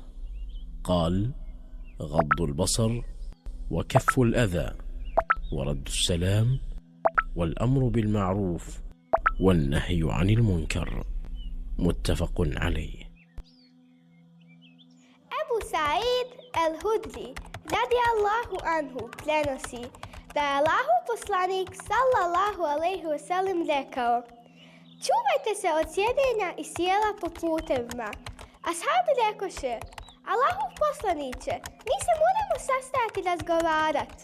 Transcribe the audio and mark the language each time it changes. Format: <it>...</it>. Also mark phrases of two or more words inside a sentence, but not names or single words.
<ar>قال: غض البصر، وكف الأذى، ورد السلام، والأمر بالمعروف، والنهي عن المنكر. متفق عليه.</ar> <bs>Abu Sa'id al-Hudri</bs> <ar>رضي الله عنه</ar> <bs>prenosi da je Allahov poslanik</bs> <ar>صلى الله عليه و سلم</ar> <bs>rekao: čuvajte se od sjedenja i sjela po putevima. Ashabi rekoše: Allahov poslaniće, mi se moramo sastajati i razgovarati.</bs>